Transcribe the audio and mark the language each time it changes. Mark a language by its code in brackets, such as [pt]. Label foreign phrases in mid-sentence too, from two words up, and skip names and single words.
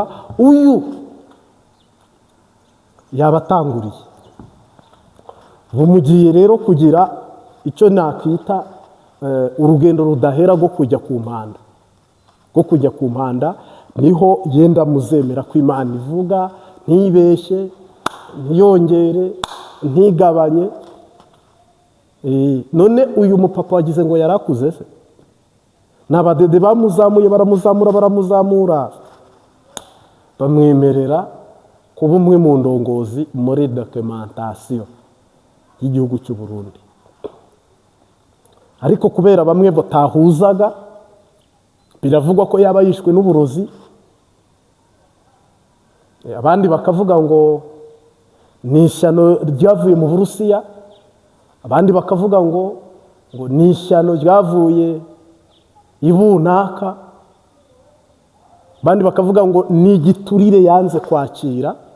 [rn] Uyu yabatanguriye, bumugiye rero kugira icyo nakwita urugendo rudahera rwo kujya ku mpanda, niho yenda muzemera ko Imana ivuga, ntibeshye, ntiyongere, ntigabanye. None uyu mupapa wagize ngo yarakuze se? N'abadede bamuzamuye, baramuzamura, bamwemerera kuba umwe mu ndongozi muri documentation y'igihugu cy'u Burundi. Ariko kubera bamwe batahuzaga, biravugwa ko yaba yishwe n'uburozi, abandi bakavuga ngo ni ishyano ryavuye mu Burusiya, abandi bakavuga ngo ni ishyano ryavuye i bunaka, abandi bakavuga ngo ni igiturire yanze kwakira.